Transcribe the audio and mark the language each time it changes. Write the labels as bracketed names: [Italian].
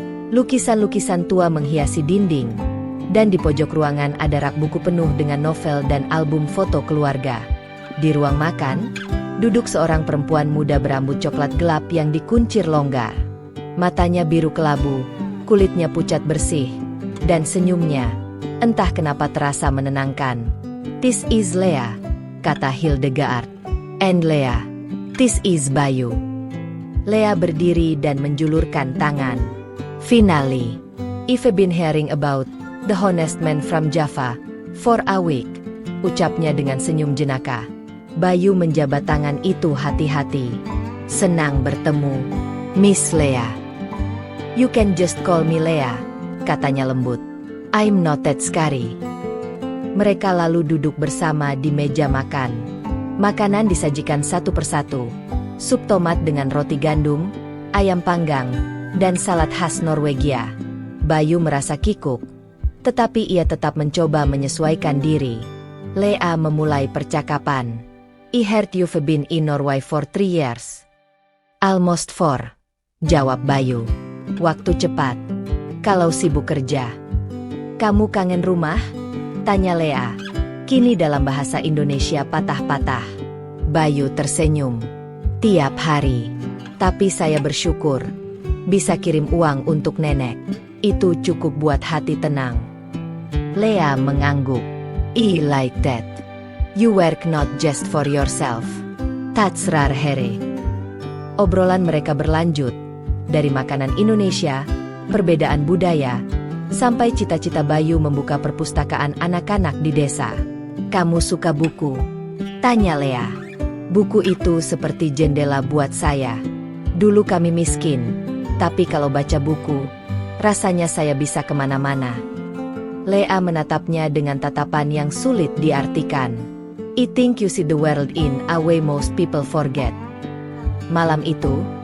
[Indonesian] Lukisan-lukisan tua menghiasi dinding, dan di pojok ruangan ada rak buku penuh dengan novel dan album foto keluarga. Di ruang makan, duduk seorang perempuan muda berambut coklat gelap yang dikuncir longgar. Matanya biru kelabu, kulitnya pucat bersih, dan senyumnya, entah kenapa terasa menenangkan. [English] "This is Lea," kata Hildegard. "And Lea, this is Bayu." [Indonesian] Lea berdiri dan menjulurkan tangan. [English] "Finally, I've been hearing about the honest man from Java for a week," [Indonesian] ucapnya dengan senyum jenaka. Bayu menjabat tangan itu hati-hati. "Senang bertemu, Miss Lea." [English] "You can just call me Lea," katanya lembut. "I'm not that scary." [Indonesian] Mereka lalu duduk bersama di meja makan. Makanan disajikan satu persatu. Sup tomat dengan roti gandum, ayam panggang, dan salad khas Norwegia. Bayu merasa kikuk, tetapi ia tetap mencoba menyesuaikan diri. Lea memulai percakapan. [English] "I heard you've been in Norway for 3 years." "Almost 4," [Indonesian] jawab Bayu. "Waktu cepat. Kalau sibuk kerja." "Kamu kangen rumah?" tanya Lea. Kini dalam bahasa Indonesia patah-patah. Bayu tersenyum. "Tiap hari. Tapi saya bersyukur bisa kirim uang untuk nenek. Itu cukup buat hati tenang." Lea mengangguk. [English] "I like that. You work not just for yourself. That's rare here." [Indonesian] Obrolan mereka berlanjut, dari makanan Indonesia, perbedaan budaya, sampai cita-cita Bayu membuka perpustakaan anak-anak di desa. "Kamu suka buku?" tanya Lea. "Buku itu seperti jendela buat saya. Dulu kami miskin, tapi kalau baca buku, rasanya saya bisa kemana-mana." Lea menatapnya dengan tatapan yang sulit diartikan. [English] "I think you see the world in a way most people forget." [Indonesian] Malam itu,